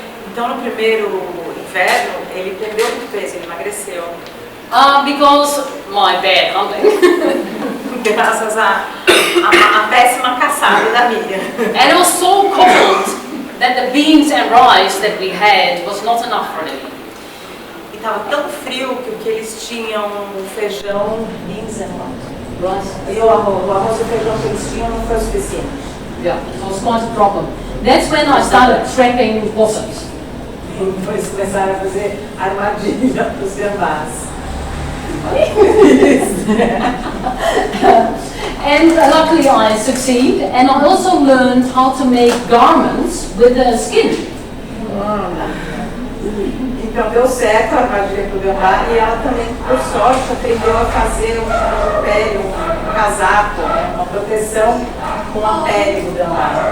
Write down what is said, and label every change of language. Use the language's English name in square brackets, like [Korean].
[Portuguese] Então no primeiro inverno ele perdeu muito peso, ele emagreceu. [English] Because my bad hunting. [Portuguese] Graças à péssima caçada da Miriam. [English] And it was so cold that the beans and rice that we had was not enough for him. [Portuguese] E estava tão frio que o que eles tinham, o feijão, [English] beans and rice, [Portuguese] e o arroz e o feijão que eles tinham não foi o suficiente. [English] Yeah, so it was quite a problem. That's when I started trapping possums. [Portuguese] Então eles começaram a fazer armadilha para os gambás. [English] And luckily I succeed, and I also learned how to make garments with the skin. [Portuguese] Então deu certo a armadilha para o gambá e ela também, por sorte, aprendeu a fazer um pele, um casaco, uma proteção com a pele do gambá.